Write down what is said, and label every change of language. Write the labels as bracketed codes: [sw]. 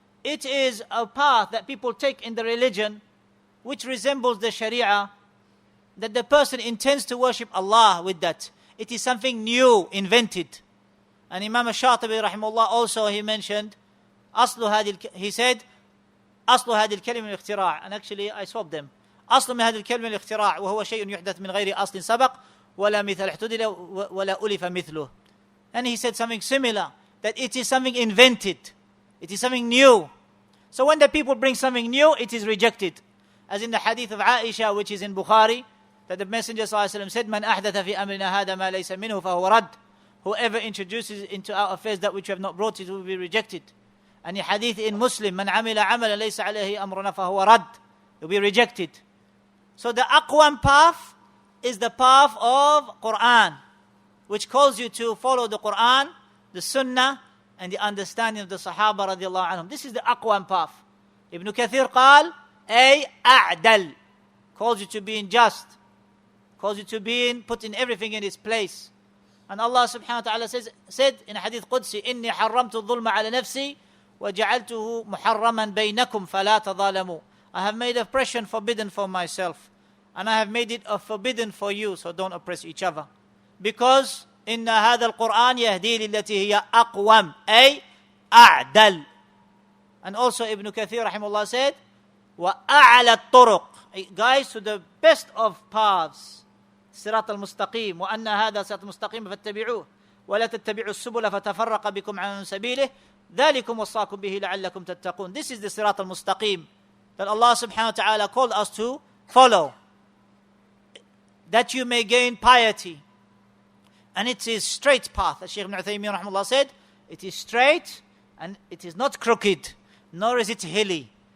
[en] It is a path that people take in the religion which resembles the sharia, that the person intends to worship Allah with that. It is something new, invented. And Imam Al-Shatibi rahimahullah also, he mentioned, he said, أصل هذه الكلمة الاختراع. And actually I swapped them. [ar] أصل من هذه الكلمة الاختراع وهو شيء يحدث من غير أصل سبق ولا مثل احتدل ولا ألف مثله. [en] And he said something similar, that it is something invented. It is something new. So when the people bring something new, it is rejected. As in the hadith of Aisha, which is in Bukhari, that the Messenger ﷺ said, من أحدث في أمرنا هذا ما ليس منه فهو رد. Whoever introduces into our affairs that which we have not brought, it will be rejected. [ar] And the hadith in Muslim, من عمل عملا ليس عليه أمرنا فهو رد. [en] It will be rejected. So the aqwam path is the path of Quran, which calls you to follow the Quran, the Sunnah, and the understanding of the Sahaba radiallahu anhum. This is the aqwam path. Ibn Kathir قال, أي أعدل, calls you to being just, calls you to being putting everything in its place. [ar] And Allah subhanahu wa ta'ala said in hadith Qudsi, إني حرمت الظلم على نفسي وجعلته محرما بينكم فلا تظالموا. [en] I have made oppression forbidden for myself, and I have made it a forbidden for you, so don't oppress each other. [ar] Because إن هذا القرآن يهدي للتي هي أقوم أي أعدل. [en] And also Ibn Kathir rahimahullah said, وأعلى الطرق, guys, to the best of paths. [ar] صراط المستقيم وأن هذا صراط المستقيم فاتبعوه ولا تتبعوا السبل فتفرق بكم عن سبيله ذلكم وصاكم به لعلكم تتقون. [en] This is the صراط المستقيم that Allah subhanahu wa ta'ala called us to follow, that you may gain piety. And it is straight path. As Shaykh ibn Uthaymeen rahimahullah said, it is straight and it is not crooked, nor is it hilly.